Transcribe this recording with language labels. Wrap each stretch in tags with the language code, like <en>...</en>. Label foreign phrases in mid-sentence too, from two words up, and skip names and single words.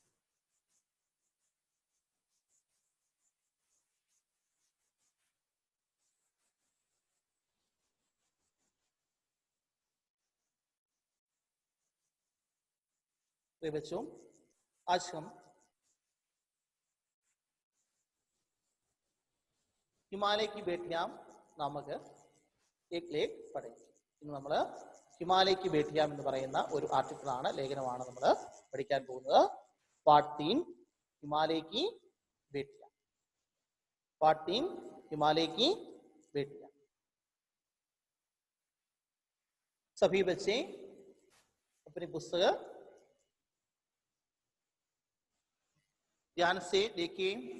<hi>प्रिय बच्चों, आज हम हिमालय की बेटियां नामक एक लेख പഠിക്കും.</hi> <ml>ഇന്ന് നമ്മൾ ഹിമാലയ की बेटियां എന്ന് പറയുന്ന ഒരു ആർട്ടിക്കിളാണ്, ലേഖനമാണ് നമ്മൾ പഠിക്കാൻ പോകുന്നത്.</ml> <hi>पार्ट 3 हिमालय की बेटियां. पार्ट 3 हिमालय की बेटियां. सभी बच्चे अपनी पुस्तक ध्यान से देखिए.</hi>